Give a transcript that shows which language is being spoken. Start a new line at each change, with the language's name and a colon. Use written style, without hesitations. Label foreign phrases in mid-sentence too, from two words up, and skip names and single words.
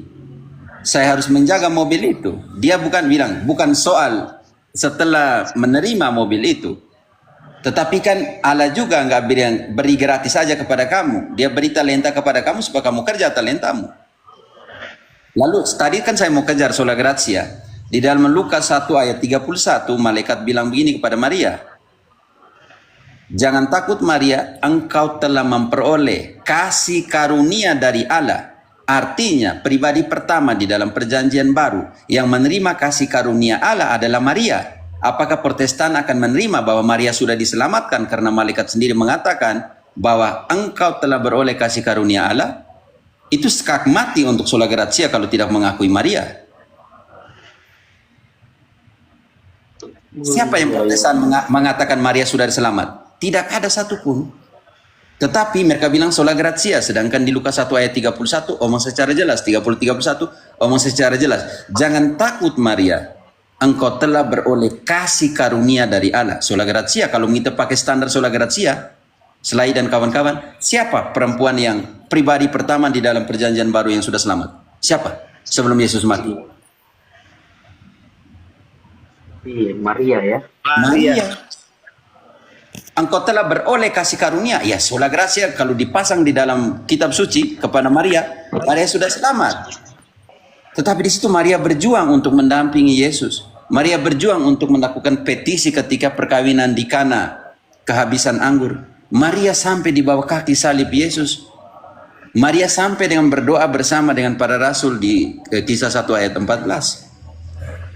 Indonesian: Saya harus menjaga mobil itu. Dia bukan soal setelah menerima mobil itu. Tetapi kan Allah juga nggak beri gratis saja kepada kamu. Dia beri talenta kepada kamu supaya kamu kerja talentamu. Lalu tadi kan saya mau kejar
Latin: sola gratia.
Indonesian: Di dalam Lukas 1 ayat 31 malaikat bilang begini kepada Maria. Jangan takut Maria, engkau telah memperoleh kasih karunia dari Allah. Artinya pribadi pertama di dalam perjanjian baru yang menerima kasih karunia Allah adalah Maria. Apakah Protestan akan menerima bahwa Maria sudah diselamatkan karena malaikat sendiri mengatakan bahwa engkau telah beroleh kasih karunia Allah? Itu skak mati untuk
Latin: sola gratia
Indonesian: kalau tidak mengakui Maria. Siapa yang Protestan mengatakan Maria sudah diselamat? Tidak ada satupun. Tetapi mereka bilang
Latin: sola gratia,
Indonesian: sedangkan di Lukas 1 ayat 31 omong secara jelas, 30-31 omong secara jelas. Jangan takut Maria, engkau telah beroleh kasih karunia dari Allah.
Latin: Sola gratia,
Indonesian: kalau kita pakai standar
Latin: sola gratia,
Indonesian: Selai dan kawan-kawan, siapa perempuan yang pribadi pertama di dalam perjanjian baru yang sudah selamat? Siapa sebelum Yesus mati? Iya, Maria ya. Maria. Engkau telah beroleh kasih karunia. Ya,
Latin: sola gratia
Indonesian: kalau dipasang di dalam kitab suci kepada Maria, Maria sudah selamat. Tetapi di situ Maria berjuang untuk mendampingi Yesus. Maria berjuang untuk melakukan petisi ketika perkawinan di Kana, kehabisan anggur. Maria sampai di bawah kaki salib Yesus. Maria sampai dengan berdoa bersama dengan para rasul di kisah 1 ayat 14.